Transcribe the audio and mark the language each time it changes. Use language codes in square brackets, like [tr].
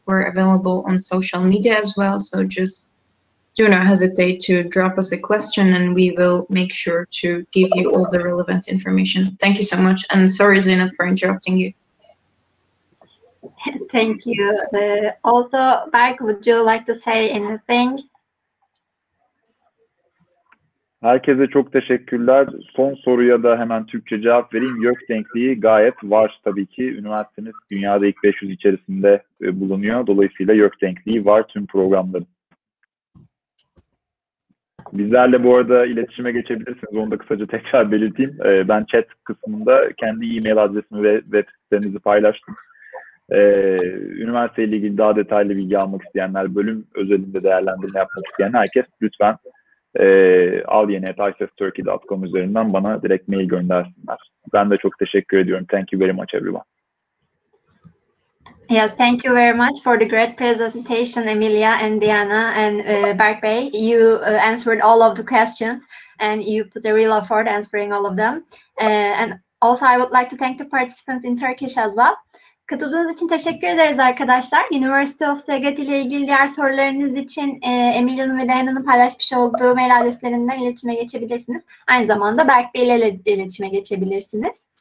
[en] We're available on social media as well. So just do not hesitate to drop us a question and we will make sure to give you all the relevant information. Thank you so much. And sorry, Zeynep, for interrupting you. Thank you. Also, Berk, would you like to say anything? [tr] Herkese çok teşekkürler. Son soruya da hemen Türkçe cevap vereyim. YÖK denkliği gayet var tabii ki. Üniversitemiz dünyada ilk 500 içerisinde bulunuyor. Dolayısıyla YÖK denkliği var tüm programların. Bizlerle bu arada iletişime geçebilirsiniz. Onu da kısaca tekrar belirteyim. Ben chat kısmında kendi e-mail adresimi ve web sitemizi paylaştım. Üniversiteyle ilgili daha detaylı bilgi almak isteyenler, bölüm özelinde değerlendirme yapmak isteyen herkes lütfen aliyene@ifstturkey.com üzerinden bana direkt mail göndersinler. Ben de çok teşekkür ediyorum. [en] Thank you very much everyone. Yes, thank you very much for the great presentation, Emilia and Diana and Berk Bey. You answered all of the questions and you put a real effort answering all of them. And also I would like to thank the participants in Turkish as well. [tr] Katıldığınız için teşekkür ederiz arkadaşlar. University of Szeged ile ilgili diğer sorularınız için Emilia'nın ve Diana'nın paylaşmış olduğu mail adreslerinden iletişime geçebilirsiniz. Aynı zamanda Berk Bey ile iletişime geçebilirsiniz.